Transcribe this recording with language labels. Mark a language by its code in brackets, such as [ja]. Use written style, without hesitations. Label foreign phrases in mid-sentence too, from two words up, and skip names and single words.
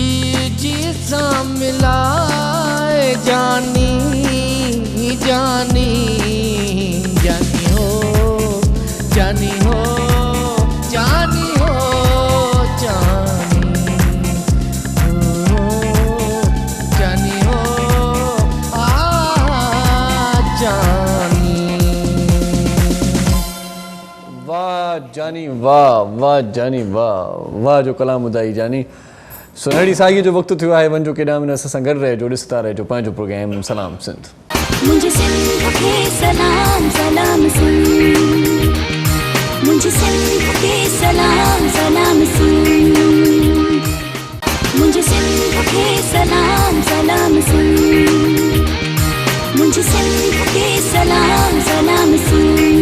[sd] जी सा मिलाए जानी जानी जानी हो जानी हो जानी हो जानी हो जानी वाह जानी वाह वाह जानी वाह वाह जो कलाम ॿुधाई जानी सुनहरी साईअ जो वक़्तु थियो आहे वञो केॾांहुं न असां सां गॾु रहिजो ॾिसंदा रहिजो पंहिंजो प्रोग्राम सलाम सिंध मुझे सिंध के सलाम सलाम सिंध मुझे सिंध के सलाम सलाम सिंध मुझे सिंध के सलाम सलाम सिंध मुझे सिंध के सलाम सलाम सिंध